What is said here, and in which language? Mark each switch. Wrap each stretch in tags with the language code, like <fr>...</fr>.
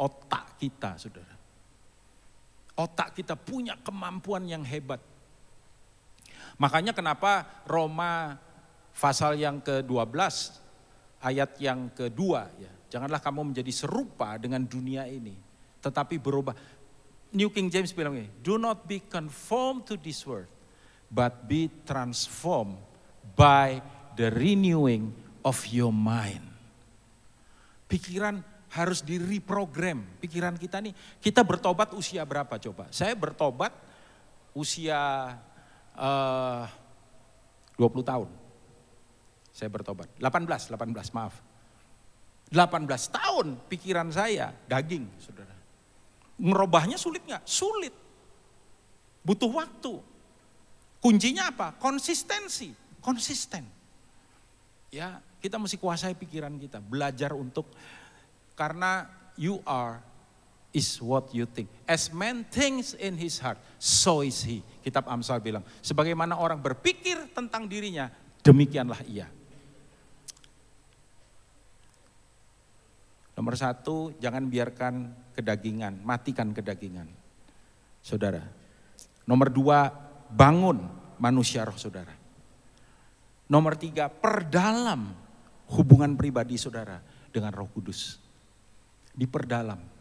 <id>Otak kita, saudara. Otak kita punya kemampuan yang hebat. Makanya kenapa Roma pasal yang ke-12 ayat yang kedua ya. Janganlah kamu menjadi serupa dengan dunia ini, tetapi berubah.</id> <en>New King James</en> <id>bilang ini,</id> <en>do not be conformed to this world, but be transformed by the renewing of your mind.</en> <id>Pikiran harus direprogram. Pikiran kita nih, kita bertobat usia berapa coba? Saya bertobat usia 20 tahun. Saya bertobat, 18 maaf. 18 tahun pikiran saya daging, saudara. Merubahnya sulit gak? Sulit. Butuh waktu. Kuncinya apa? Konsistensi. Konsisten. Ya, kita mesti kuasai pikiran kita. Belajar untuk, karena</id> <en>you are is what you think. As man thinks in his heart, so is he.</en> <id>Kitab Amsal bilang, sebagaimana orang berpikir tentang dirinya, demikianlah ia. Nomor 1, jangan biarkan kedagingan, matikan kedagingan. Saudara. Nomor 2, bangun manusia roh saudara. Nomor 3, perdalam hubungan pribadi saudara dengan Roh Kudus. Diperdalam.</id>